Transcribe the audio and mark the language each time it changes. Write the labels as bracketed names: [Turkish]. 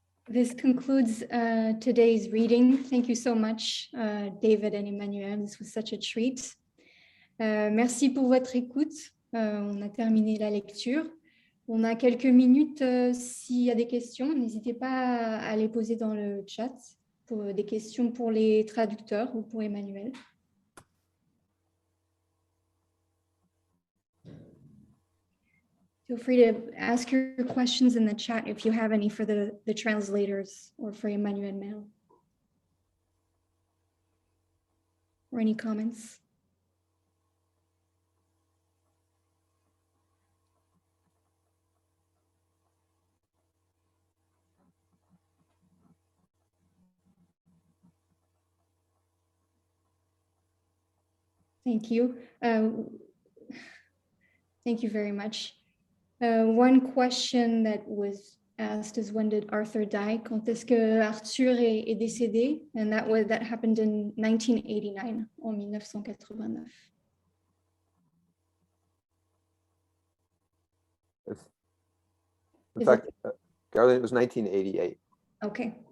[English] This concludes today's reading. Thank you so much, David and Emmanuel. This was such a treat. [French] Merci pour votre écoute. On a terminé la lecture. On a quelques minutes. S'il y a des questions, n'hésitez pas à les poser dans le chat pour des questions pour les traducteurs ou pour Emmanuel. [English] Feel free to ask your questions in the chat if you have any for the translators or for Emmanuel Merle. Or any comments? Thank you. Thank you very much. One question that was asked is, when did Arthur die? [French] Quand est-ce que Arthur est décédé? [English] And that happened in 1989, [French] en 1989. [English] In fact, Caroline, it was 1988. Okay.